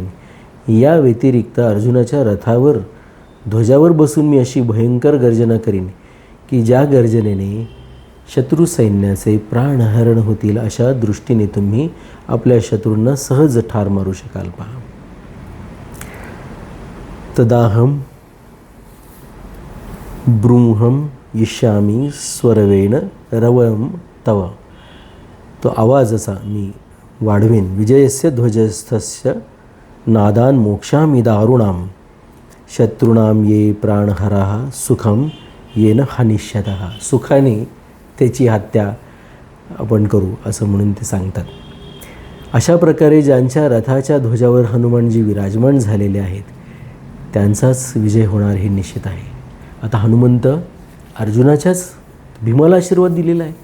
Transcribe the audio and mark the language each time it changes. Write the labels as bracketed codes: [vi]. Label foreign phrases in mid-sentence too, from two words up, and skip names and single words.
[mr] या व्यतिरिक्त अर्जुनाच्या रथावर ध्वजावर बसून मी अशी भयंकर गर्जना करीन की ज्या गर्जनेने शत्रू सैन्याचे प्राणहरण होतील. अशा दृष्टीने तुम्ही आपल्या शत्रूंना सहज ठार मारू शकाल. पहा, [sa] तदाहम ब्रूहम इष्यामी स्वरवेण रवम तव. [mr] तो आवाज असा मी वाढवेन. [sa] विजयस्य ध्वजस्थस्य नादान मोक्षामि दारुणाम शत्रूणाम ये प्राणहराः सुखम येन हनिष्यतः. [mr] सुखाने त्याची हत्या आपण करू असं म्हणून ते सांगतात. अशा प्रकारे ज्यांच्या रथाच्या ध्वजावर हनुमानजी विराजमान झालेले आहेत त्यांचाच विजय होणार हे निश्चित आहे. आता हनुमंत अर्जुनाच्याच भीमाला आशीर्वाद दिलेला आहे.